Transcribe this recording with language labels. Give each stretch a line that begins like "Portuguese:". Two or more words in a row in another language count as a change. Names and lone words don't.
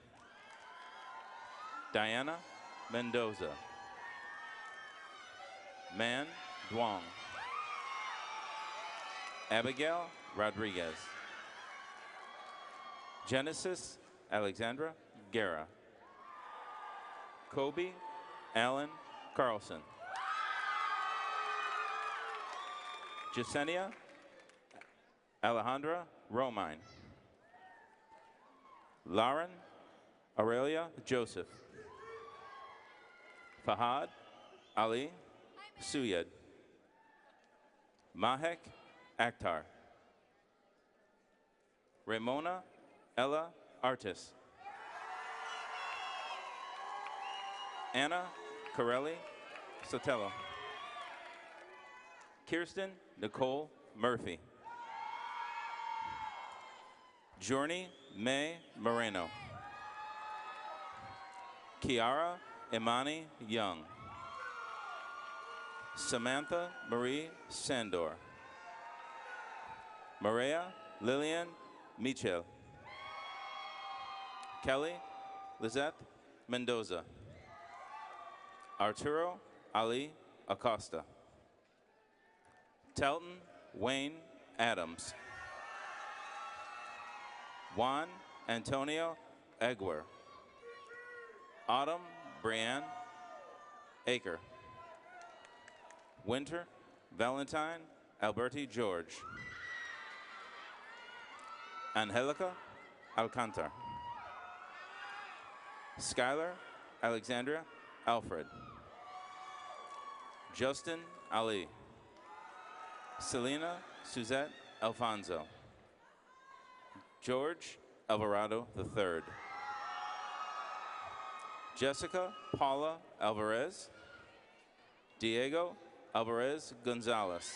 English: Diana Mendoza. Man Duong. Abigail Rodriguez. Genesis Alexandra Guerra. Kobe Allen Carlson. Jasenia Alejandra Romine. Lauren Aurelia Joseph. Fahad Ali Suyed. Mahek Akhtar. Ramona Ella Artis. Anna Corelli Sotelo. Kirsten Nicole Murphy. Journey May Moreno. Kiara Imani Young. Samantha Marie Sandor. Maria Lillian Michel. Kelly Lizette Mendoza. Arturo Ali Acosta. Telton Wayne Adams. Juan Antonio Egwer. Autumn Brianne Aker. Winter Valentine Alberti George. Angelica Alcantar. Skylar Alexandria Alfred. Justin Ali. Selena Suzette Alfonso. George Alvarado III. Jessica Paula Alvarez. Diego Alvarez Gonzalez.